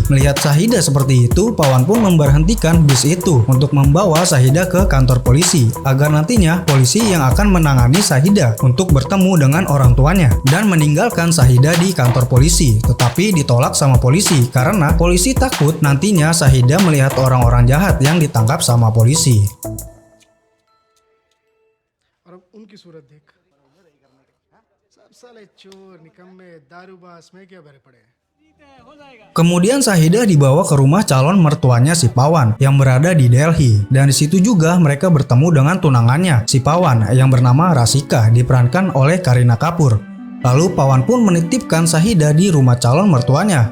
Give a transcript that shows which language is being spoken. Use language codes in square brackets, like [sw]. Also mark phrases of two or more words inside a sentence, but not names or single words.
[id] Melihat Syahidah seperti itu, Pawan pun memberhentikan bis itu untuk membawa Syahidah ke kantor polisi, agar nantinya polisi yang akan menangani Syahidah untuk bertemu dengan orang tuanya, dan meninggalkan Syahidah di kantor polisi. Tetapi ditolak sama polisi karena polisi takut nantinya Syahidah melihat orang-orang jahat yang ditangkap sama polisi. [hi] उनकी सूरत देख सब साले चोर निकम्मे दारूबाज में क्या भरे पड़े हैं। [id] Kemudian Syahidah dibawa ke rumah calon mertuanya si Pawan yang berada di Delhi, dan di situ juga mereka bertemu dengan tunangannya si Pawan yang bernama Rasika, diperankan oleh Kareena Kapoor. Lalu Pawan pun menitipkan Syahidah di rumah calon mertuanya.